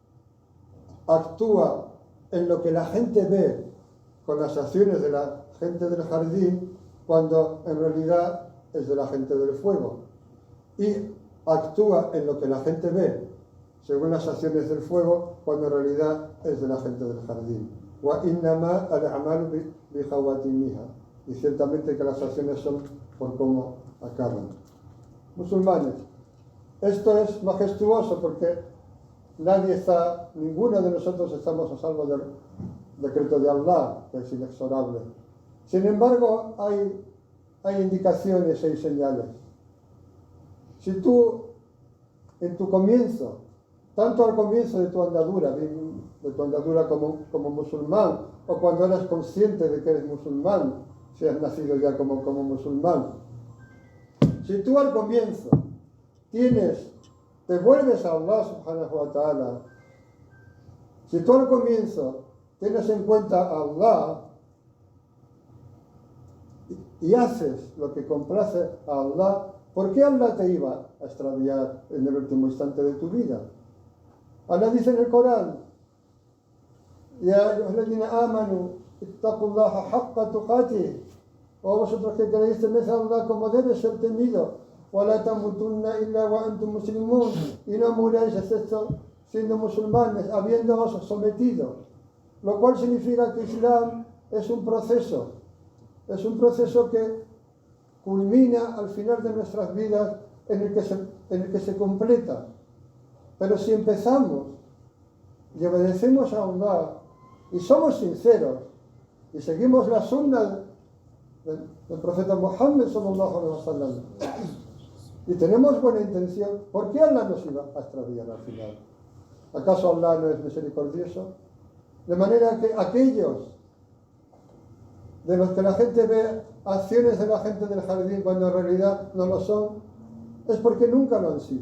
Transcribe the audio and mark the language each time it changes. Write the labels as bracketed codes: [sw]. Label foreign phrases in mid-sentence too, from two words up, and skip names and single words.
[es] actúa en lo que la gente ve con las acciones de la gente del jardín, cuando en realidad es de la gente del fuego, y actúa en lo que la gente ve según las acciones del fuego, cuando en realidad es de la gente del jardín. [ar] وإنما الأعمال بخواتيمها, [es] y ciertamente que las acciones son por cómo acaban. Musulmanes, esto es majestuoso porque ninguno de nosotros estamos a salvo del decreto de Allah, que es inexorable. Sin embargo, hay indicaciones y señales. Si tú, en tu comienzo, tanto al comienzo de tu andadura como musulmán, o cuando eres consciente de que eres musulmán, si has nacido ya como musulmán, si tú al comienzo te vuelves a Allah [ar] سبحانه وتعالى, [es] si tú al comienzo tienes en cuenta a Allah y haces lo que complace a Allah, ¿por qué Allah te iba a extraviar en el último instante de tu vida? Allah dice en el Corán: [ar] يا أيها الذين آمنوا اتقوا الله حق تقاته. [es] O vosotros que creéis, temed a Allah como debe ser temido. [ar] وَلَا تَمُوتُنَّ إِلَّا وَأَنْتُمْ مُسْلِمُونَ. [es] Y no muráis excepto siendo musulmanes, habiéndoos sometido. Lo cual significa que Islam es un proceso que culmina al final de nuestras vidas, en el que se completa. Pero si empezamos y obedecemos a Allah y somos sinceros y seguimos la sunna del profeta Muhammad [ar] صلى الله عليه وسلم [es] y tenemos buena intención, ¿por qué Allah nos iba a extraviar al final? ¿Acaso Allah no es misericordioso? De manera que aquellos de los que la gente ve acciones de la gente del jardín cuando en realidad no lo son, es porque nunca lo han sido.